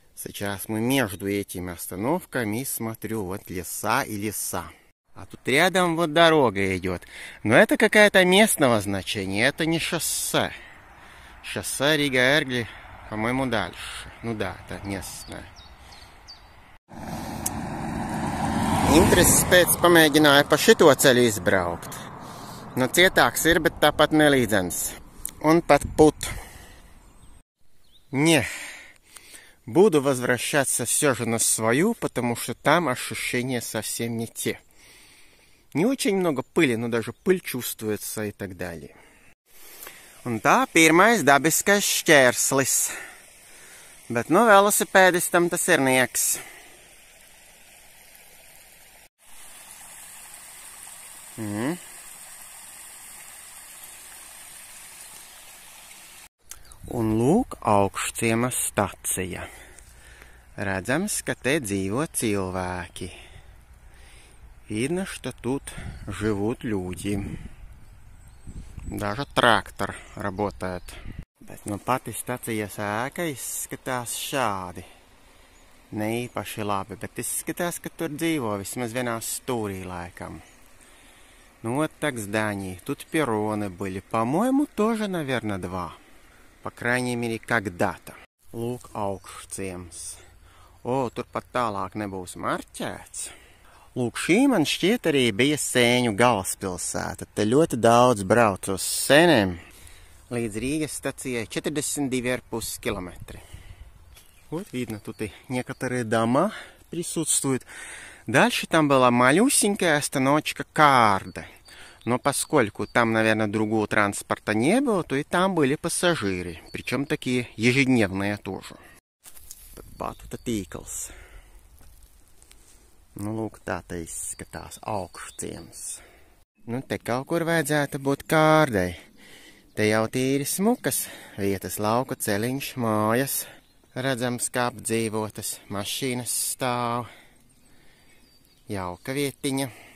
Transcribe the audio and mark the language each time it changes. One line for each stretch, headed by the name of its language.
Russian: Сейчас мы между этими остановками смотрю, вот леса и леса. А тут рядом вот дорога идет. Но это какая-то местного значения, это не шоссе. Šosei Риga-Ērgļi, по-моему, дальше. Ну да, это местное.
Latvian: Intereses pēc pamēģināju pa šito ceļu izbraukt. Nu, cietāks ir, bet tāpat nelīdzens. Un pat put.
Russian: Не, буду возвращаться все же на свою, потому что там ощущения совсем не те. Не очень много пыли, но даже пыль чувствуется и так далее.
Latvian: Un tā pirmais dabiskais šķērslis. Bet no velosipēdistam tas ir nieks. Un lūk, Augšciemas stacija. Redzams, ka te dzīvo cilvēki.
Russian: Видно, что тут живут люди. Даже трактор работает.
Latvian: Bet nu pati stacijas ēka izskatās šādi. Ne īpaši labi, bet izskatās, ka tur dzīvo vismaz vienā stūrī laikam.
Russian: Ну вот так здание. Тут перроны были. По-моему, тоже, наверное, 2. По крайней мере, когда-то. Lūk, Augšciems.
Latvian: O, turpat tālāk nebūs marķēts. Lūk, šī man šķiet arī bija Sēņu galvaspilsēta. Te ļoti daudz brauc uz Sēnēm. Līdz Рīgas stacijai 42,5 километра.
Russian: Вот видно, тут и некоторые дома присутствуют. Дальше там была малюсенькая остановочка Карда. Но поскольку там, наверное, другого транспорта не было, то и там были пассажиры. Причем такие ежедневные тоже.
Latvian: Batuta tīkls. Nu, lūk, tā te izskatās augšciems. Nu, te kaut kur vajadzētu būt Kārdai. Te jau tīri smukas vietas, lauku celiņš, mājas. Redzams, kā apdzīvotas, mašīnas stāv. Jauka vietiņa.